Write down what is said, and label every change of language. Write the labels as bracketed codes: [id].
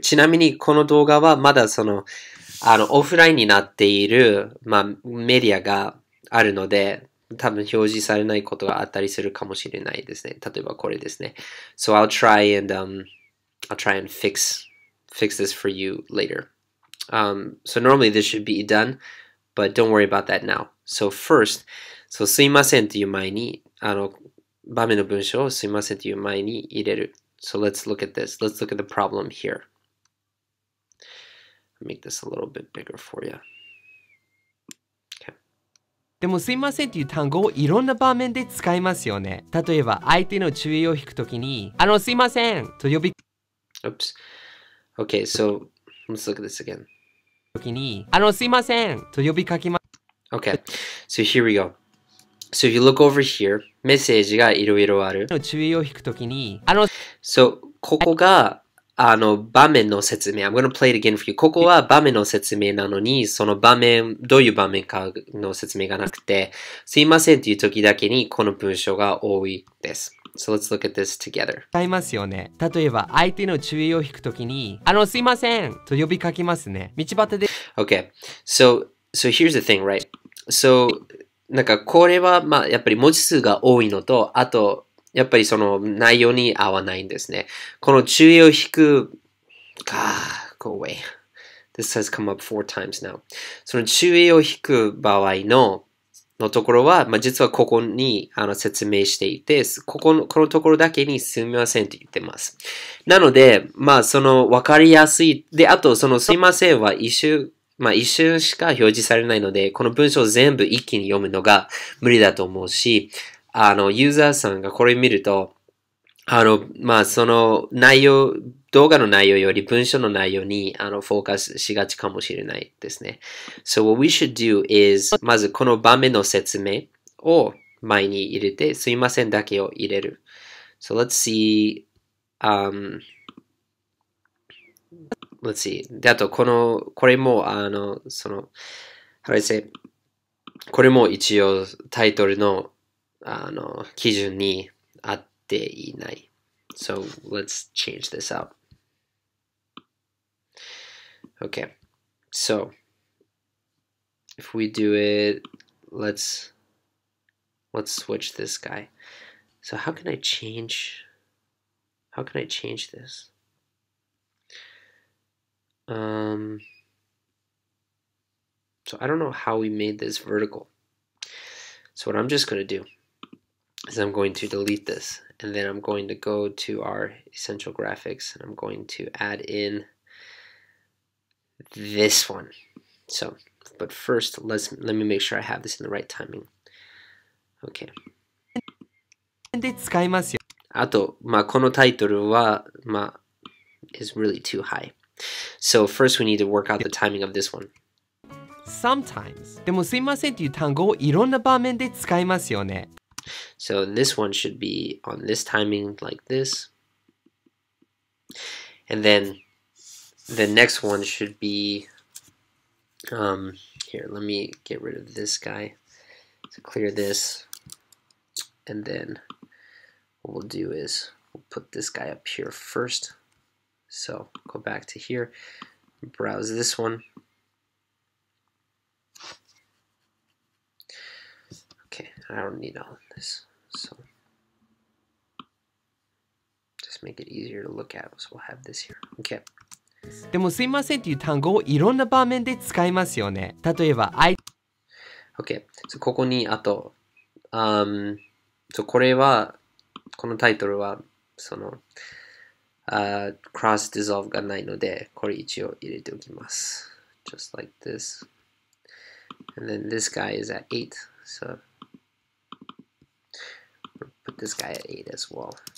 [ja] ちなみにこの動画はまだオフラインになっている、メディアがあるので、多分表示されないことがあったりするかもしれないですね。例えばこれですね。 [en] So I'll try and fix this for you later. So normally this should be done, but don't worry about that now. So first, [ja] すいませんという前に、場面の文章をすいませんという前に入れる。 [en] So let's look at this. Let's look at the problem here. I'll make this a little bit bigger for you. [ja] でもすいませんっていう単語をいろんな場面で使いますよね。例えば相手の注意を引くときに、すいませんと呼び [en] Oops. Okay, so let's look at this again. [ja] ときに、すいませんと呼びかけます。 [en] Okay, so here we go. So if you look over here, [ja] メッセージがいろいろある。注意を引くときに、 [en] So [ja] ここが場面の説明。 [en] I'm going to play it again for you. [ja] ここは場面の説明なのに、その場面、どういう場面かの説明がなくて、すいませんという時だけにこの文章が多いです。 [en] So let's look at this together. [ja] 使いますよね。例えば相手の注意を引くときに、すいませんと呼びかけますね。道端で。 [en] Okay. So here's the thing, right? [ja] So これはやっぱり文字数が多いのと、あと、やっぱりその内容に合わないんですね。この注意を引く、 [en] go away. This has come up 4 times now. [ja] その注意を引く場合のところは、実はここに説明していて、このところだけにすみませんと言ってます。なので、わかりやすい。で、あと、すみませんは一瞬しか表示されないので、この文章を全部一気に読むのが無理だと思うし、ユーザーさんがこれ見ると、その動画の内容より文章の内容にフォーカスしがちかもしれないですね。 [en] So what we should do is, [ja] まずこの場面の説明を前に入れて、すいませんだけを入れる。 [en] So let's see, let's see. [ja] で、あとこれも、 [en] how do I say? [ja] これも一応タイトルの基準に合っていない。 [en] So let's change this out. Okay. So if we do it, let's switch this guy. So how can I change this? So I don't know how we made this vertical. So what I'm just going to do is I'm going to delete this, and then I'm going to go to our essential graphics, and I'm going to add in this one. So, but first, let me make sure I have this in the right timing. Okay. [ja] で使いますよ。あと、このタイトルは、 [en] is really too high. So first we need to work out the timing of this one. [ja] Sometimes でもすいませんっていう単語をいろんな場面で使いますよね。 [en] So this one should be on this timing like this. And then the next one should be, here, let me get rid of this guy to clear this. And then what we'll do is we'll put this guy up here first. So go back to here, browse this one. Okay, I don't need all of this, so just make it easier to look at. So we'll have this here. Okay. [ja] でもすいませんっていう単語をいろんな場面で使いますよね。例えば、 Okay, so ここにあと、これは、このタイトルは、その、cross dissolve がないので、これ一応入れておきます。 [en] Just like this. And then this guy is at 8, so we'll put this guy at 8 as well.